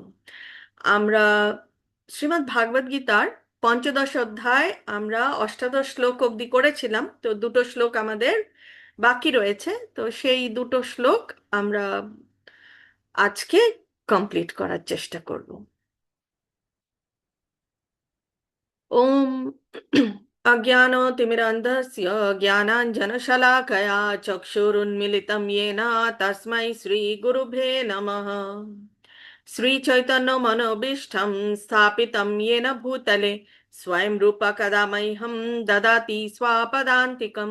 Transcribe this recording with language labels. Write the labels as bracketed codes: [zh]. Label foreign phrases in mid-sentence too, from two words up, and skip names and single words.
[bn] আমরা শ্রীমদ্ ভাগবত গীতার পঞ্চদশ অধ্যায় আমরা অষ্টাদশ শ্লোক অবধি করেছিলাম, তো দুটো শ্লোক আমাদের বাকি রয়েছে। তো সেই দুটো শ্লোক আমরা আজকে কমপ্লিট করার চেষ্টা করব। [sa] ওম अज्ञानतिमिरन्धस्य ज्ञानाञ्जनशलाकया चक्षुरुन्मिलितं येन तस्मै श्रीगुरुभ्ये नमः। श्रीचैतन्यमनोभीष्टं स्थापितं येन भूतले स्वयं रूप कदा मह्यं ददाति स्वापदान्तिकं।